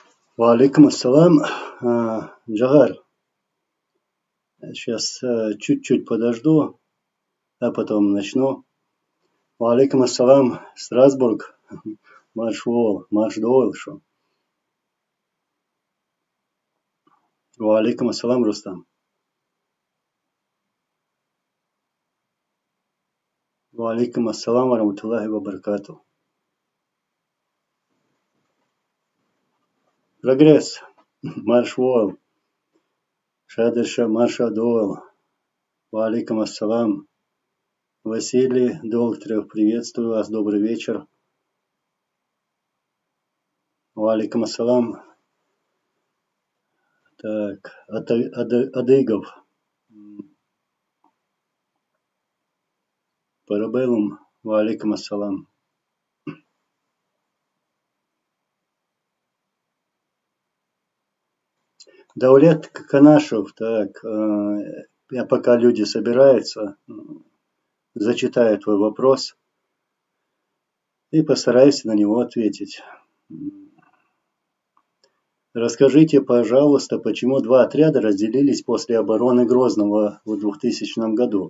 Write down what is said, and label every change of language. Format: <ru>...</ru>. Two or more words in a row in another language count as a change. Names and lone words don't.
<ar>وعليكم السلام. Джагар,</ar> <ru>сейчас чуть-чуть подожду, а потом начну.</ru> <ar>وعليكم السلام, Страсбург.</ar> <ce>Марш дойл, шо.</ce> <ar>وعليكم السلام, Рустам. وعليكم السلام ورحمة الله وبركاته.</ar> <ru>Прогресс.</ru> <ce>Марш войл. Шадырша марша дойл.</ce> <ar>وعليكم السلام.</ar> <ru>Василий Докторов, приветствую вас, добрый вечер.</ru> <ar>وعليكم السلام.</ar> <ru>Так, Адыгов. Парабеллум.</ru> <ar>وعليكم السلام.</ar> <ru>Даулет Канашев, так, я пока люди собираются, зачитаю твой вопрос и постараюсь на него ответить. Расскажите, пожалуйста, почему два отряда разделились после обороны Грозного в 2000 году?</ru>